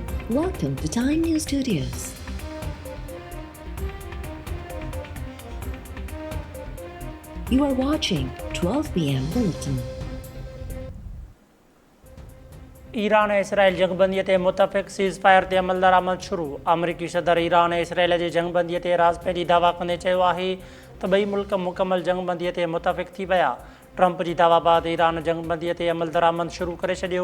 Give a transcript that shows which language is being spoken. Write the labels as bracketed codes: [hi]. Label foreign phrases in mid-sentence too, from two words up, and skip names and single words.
[en] Welcome to Time News Studios. You are watching 12 p.m. Bulletin. [sd] ईरान ऐं इसराइल जंगबंदीअ ते मुतफ़िक़ [en] cease fire [sd] ते अमल दरामद शुरू। अमरीकी सदर ईरान ऐं इसराइल जे जंगबंदीअ ते राज़ पंहिंजी दावा कंदे चयो आहे त ॿई मुल्क मुकमल जंगबंदीअ ते मुतफ़िक़ थी विया। ट्रंप जी दावा बाद ईरान जंगबंदीअ ते अमल दरामद शुरू करे छॾियो।